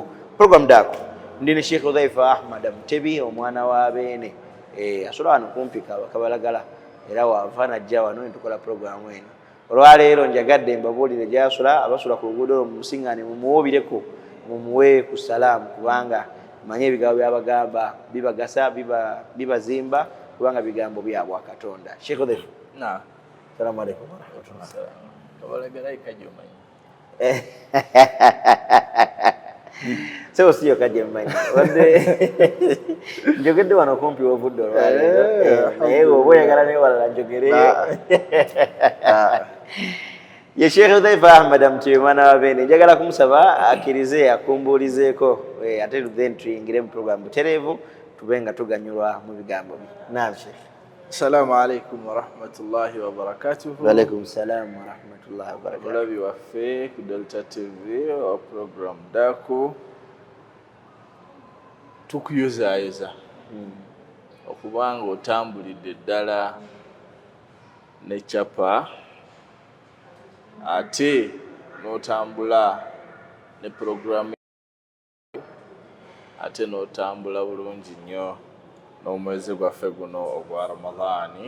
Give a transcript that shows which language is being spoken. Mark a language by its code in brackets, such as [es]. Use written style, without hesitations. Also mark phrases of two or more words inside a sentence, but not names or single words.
[lg] Program Daako ndi ne Sheikh Hudhaifa Ahmad Mutebi omwana wa Beene asobola wano kumpi Kabalagala era waava najja wano ne tukola programu eno. Olwaleero njagadde mbabuulire gy'asula abasula ku luguudo mumusiŋŋaane mumuwubireko mumuwe ku salaamu kubanga manye ebigambo byabagamba bibagasa bibazimba kubanga bigambo bya Katonda. Sheikh Hudhaifa. Naam. [ar] السلام عليكم ورحمة الله. [lg] Kabalagala ikajomanyi. Sio sio kajemanyi. Wande njogedde wano kumpi wovudde olwaleero. Naye oba oyagala ne walala njogereyo. Ye Sheikh Hudhaifa Ahmad Mutebi mwana wa Beene njagala kumusaba akkirize akumbuulizeeko ate then tuyingire mu program butereevu tubenga tuganyulwa mu bigambo bye. Naam Sheikh. [ar] السلام عليكم ورحمة الله وبركاته. وعليكم السلام ورحمة الله وبركاته. [lg] Mulabi waffe ku Delta TV wa program Daako tukuyozaayoza okubanga otambulidde ddala ne capa ate n'otambula ne programu ate n'otambula bulungi nnyo n'omwezi gwaffe guno ogwa Ramadhaani.